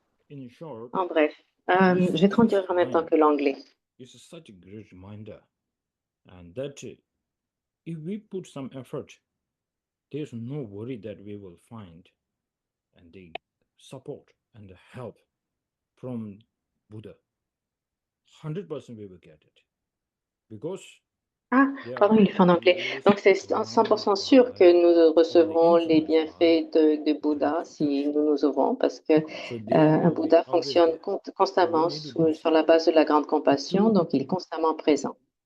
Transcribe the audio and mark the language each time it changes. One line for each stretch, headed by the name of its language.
French: en bref, je vais traduire en même temps que l'anglais.
English: It's such a great reminder, and that if we put some effort, there's no worry that we will find and the support and the help from Buddha. 100% we will get it, because
French: Pardon, il est fait en anglais. Donc, c'est 100% sûr que nous recevrons les bienfaits de Bouddha si nous nous ouvrons, parce que un Bouddha fonctionne constamment sur la base de la grande compassion, donc il est constamment présent.